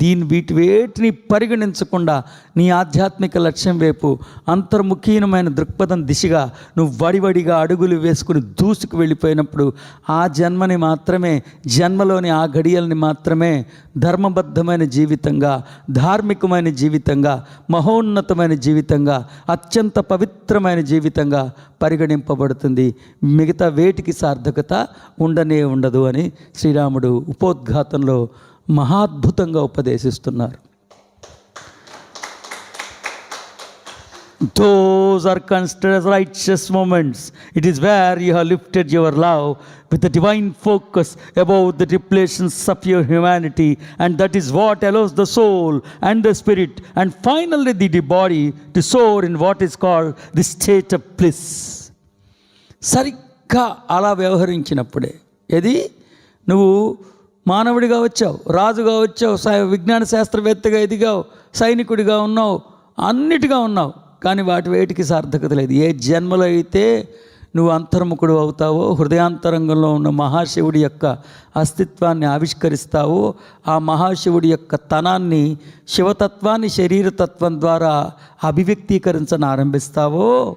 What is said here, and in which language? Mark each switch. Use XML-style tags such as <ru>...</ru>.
<te>వీటి వేటిని పరిగణించకుండా నీ ఆధ్యాత్మిక లక్ష్యం వైపు అంతర్ముఖీనమైన దృక్పథం దిశగా నువ్వు వడివడిగా అడుగులు వేసుకుని దూసుకు వెళ్ళిపోయినప్పుడు ఆ జన్మని మాత్రమే, జన్మలోని ఆ ఘడియల్ని మాత్రమే ధర్మబద్ధమైన జీవితంగా, ధార్మికమైన జీవితంగా, మహోన్నతమైన జీవితంగా, అత్యంత పవిత్రమైన జీవితంగా పరిగణింపబడుతుంది. మిగతా వేటికి సార్థకత ఉండనే ఉండదు అని శ్రీరాముడు ఉపోద్ఘాతంలో మహాద్భుతంగా ఉపదేశిస్తున్నారు.</te> <en>Those are considered as righteous moments. It is where you have lifted your love with the divine focus above the tribulations of your humanity, and that is what allows the soul and the spirit and finally the body to soar in what is called the state of bliss.</en> <te>సరిగ్గా అలా వ్యవహరించినప్పుడే, ఏది నువ్వు మానవుడిగా వచ్చావు, రాజుగా వచ్చావు, విజ్ఞాన శాస్త్రవేత్తగా ఎదిగావు, సైనికుడిగా ఉన్నావు, అన్నిటిగా ఉన్నావు, కానీ వాటి వేటికి సార్థకత లేదు. ఏ జన్మలో అయితే నువ్వు అంతర్ముఖుడు అవుతావో, హృదయాంతరంగంలో ఉన్న మహాశివుడి యొక్క అస్తిత్వాన్ని ఆవిష్కరిస్తావో, ఆ మహాశివుడి యొక్క తనాన్ని, శివతత్వాన్ని శరీరతత్వం ద్వారా అభివ్యక్తీకరించని ఆరంభిస్తావో,</te>